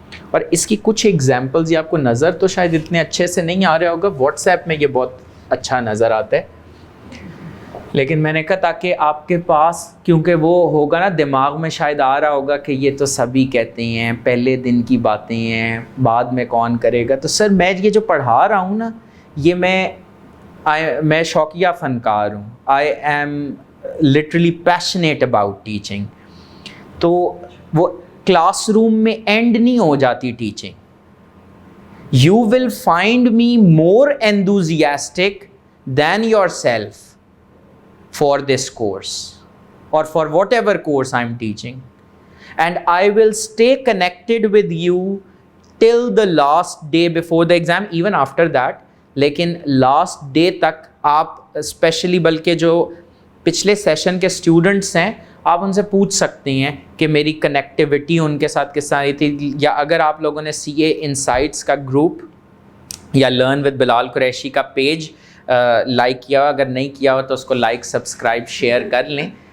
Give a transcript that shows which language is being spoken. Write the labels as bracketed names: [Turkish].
[Urdu] اور اس کی کچھ ایگزامپلز یہ آپ کو نظر تو شاید اتنے اچھے سے نہیں آ رہا ہوگا, واٹس ایپ میں یہ بہت اچھا نظر آتا ہے, لیکن میں نے کہا تاکہ آپ کے پاس, کیونکہ وہ ہوگا نا دماغ میں شاید آ رہا ہوگا کہ یہ تو سبھی کہتے ہیں, پہلے دن کی باتیں ہیں, بعد میں کون کرے گا. تو سر میں یہ جو پڑھا رہا ہوں نا, یہ میں شوقیہ فنکار ہوں. [English] I am literally passionate about teaching. [Urdu] تو وہ کلاس روم میں اینڈ نہیں ہو جاتی teaching. [English] You will find me more enthusiastic than yourself for this course or for whatever course I'm teaching, and I will stay connected with you till the last day before the exam, even after that. [Urdu] لیکن last day تک آپ especially, بلکہ جو پچھلے session کے students ہیں, آپ ان سے پوچھ سکتے ہیں کہ میری کنیکٹیوٹی ان کے ساتھ کس طرح تھی. یا اگر آپ لوگوں نے سی اے انسائٹس کا گروپ یا لرن ود بلال قریشی کا پیج لائک کیا ہو, اگر نہیں کیا ہو تو اس کو لائک, سبسکرائب, شیئر کر لیں.